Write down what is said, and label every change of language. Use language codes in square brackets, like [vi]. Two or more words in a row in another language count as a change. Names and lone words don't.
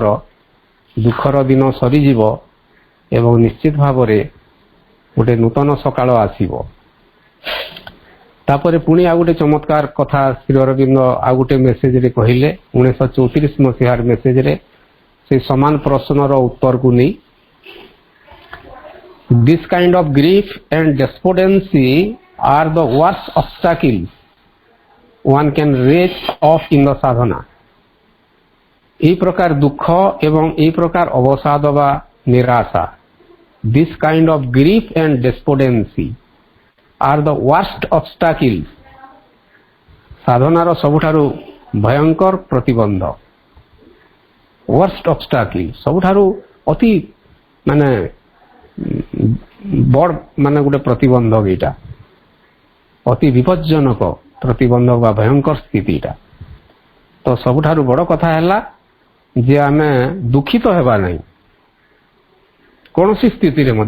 [or] ଦୁଃଖର ଦିନ ସରିଯିବ ଏବଂ ନିଶ୍ଚିତ ଭାବରେ ଗୋଟେ ନୂତନ ସକାଳ ଆସିବ। ତାପରେ ପୁଣି ଆଉ ଗୋଟେ ଚମତ୍କାର କଥା ଶ୍ରୀ ଅରବିନ୍ଦ ଆଉ ଗୋଟେ ମେସେଜରେ କହିଲେ, 1934 ମସିହାର ମେସେଜରେ ସେ ସମାନ ପ୍ରଶ୍ନର ଉତ୍ତରକୁ ନେଇ, [en] This kind of grief and despondency are the worst obstacles one can raise off in the sadhana. [bn] এই প্রকার দুঃখ এবং এই প্রকার অবসাদ বা নিরাশা, [en] this kind of grief and despondency are the worst obstacles, [or] ସାଧନାର ସବୁଠାରୁ ଭୟଙ୍କର ପ୍ରତିବନ୍ଧକ। [en] worst obstacle, [or] ସବୁଠାରୁ ଅତି ମାନେ ବଡ଼ ମାନେ ଗୋଟେ ପ୍ରତିବନ୍ଧକ। ଏଇଟା ଅତି ବିପଜ୍ଜନକ ପ୍ରତିବନ୍ଧକ ବା ଭୟଙ୍କର ସ୍ଥିତି। ଏଇଟା ତ ସବୁଠାରୁ ବଡ଼ କଥା ହେଲା ଯେ ଆମେ ଦୁଃଖିତ ହେବା ନାହିଁ କୌଣସି ସ୍ଥିତିରେ ମଧ୍ୟ,